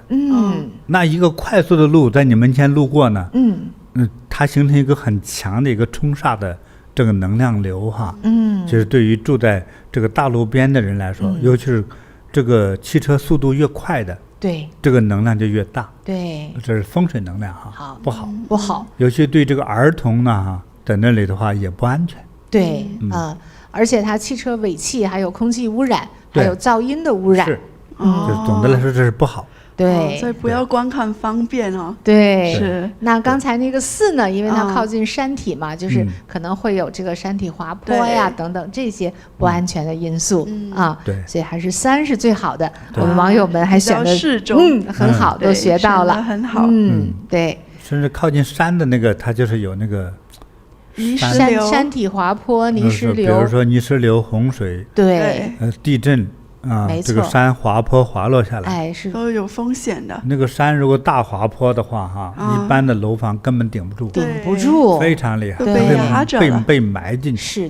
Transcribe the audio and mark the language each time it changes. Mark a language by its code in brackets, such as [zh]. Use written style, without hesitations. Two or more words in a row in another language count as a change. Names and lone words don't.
[zh] 那一個快速的路在你門前路過呢，它形成一個很強的一個衝煞的這個能量流哈。就是對於住在這個大路邊的人來說，尤其是這個汽車速度越快的，對，這個能量就越大。對，這是風水能量哈，好，不好，不好。尤其对这個兒童呢哈，在那裡的話也不安全。對，而且它汽車尾氣還有空氣污染，還有噪音的污染。是，就是總的來說這是不好。对，所以不要光看方便哦。对，是。那剛才那個4呢，因為它靠近山體嘛，就是可能會有這個山體滑坡呀等等這些不安全的因素啊。對，所以還是3是最好的。我們網友們還選的很好，都學到了，很好。對。甚至靠近山的那個，它就是有那個山體滑坡、泥石流，比如說泥石流、洪水，對，地震。這個山滑坡滑落下來，是都有風險的。那個山如果大滑坡的話，哈，一般的樓房根本頂不住，非常厲害，被埋進去，